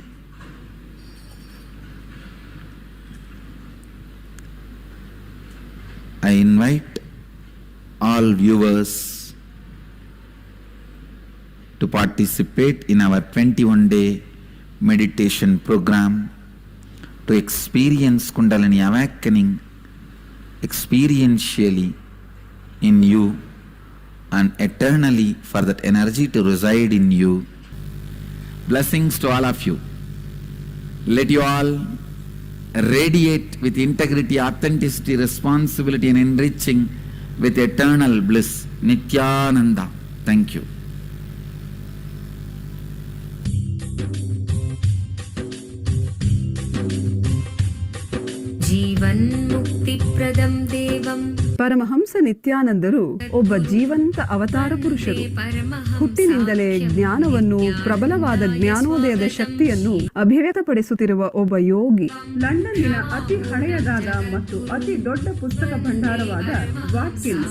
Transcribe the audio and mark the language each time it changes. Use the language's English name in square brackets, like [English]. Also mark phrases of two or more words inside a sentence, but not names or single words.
[English] I invite all viewers to participate in our 21-day meditation program to experience Kundalini awakening experientially in you and eternally for that energy to reside in you. Blessings to all of you. Let you all radiate with integrity, authenticity, responsibility and enriching with eternal bliss. Nithyananda. Thank you. [Sanskrit] जीवन मुक्ति प्रदम देवम [Kannada] ಪರಮಹಂಸ ನಿತ್ಯಾನಂದರು ಒಬ್ಬ ಜೀವಂತ ಅವತಾರ ಪುರುಷರು. ಹುಟ್ಟಿನಿಂದಲೇ ಜ್ಞಾನವನ್ನು, ಪ್ರಬಲವಾದ ಜ್ಞಾನೋದಯದ ಶಕ್ತಿಯನ್ನು ಅಭಿವ್ಯಕ್ತಪಡಿಸುತ್ತಿರುವ ಒಬ್ಬ ಯೋಗಿ. ಲಂಡನ್ನಿನ ಅತಿ ಹಳೆಯದಾದ ಮತ್ತು ಅತಿ ದೊಡ್ಡ ಪುಸ್ತಕ ಭಂಡಾರವಾದ ವಾಟ್ಕಿನ್ಸ್